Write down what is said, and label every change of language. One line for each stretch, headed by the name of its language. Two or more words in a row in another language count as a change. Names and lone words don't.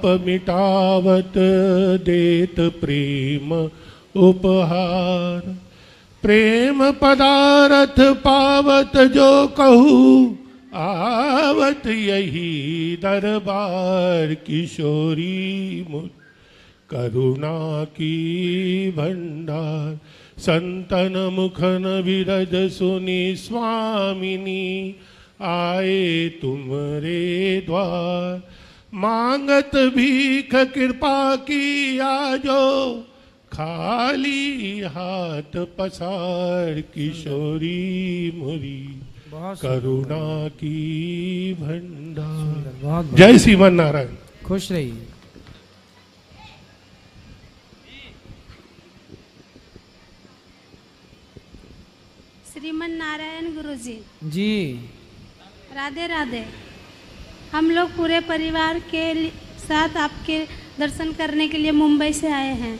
Braj: मिटावत, देत प्रेम उपहार, प्रेम पदारथ पावत जो कहूँ, आवत यही दरबार, किशोरी मोरी करुणा की भंडार, संतन मुखन विरज सुनी स्वामिनी, आए तुमरे द्वार, मांगत भीख कृपा की आजो, खाली हाथ पसार, किशोरी मोरी करुणा की भंडार।
Hindi: जय श्रीमन नारायण। खुश रहिए। श्रीमन नारायण गुरुजी जी, राधे राधे। हम लोग पूरे परिवार के साथ आपके दर्शन करने के लिए मुंबई से आए हैं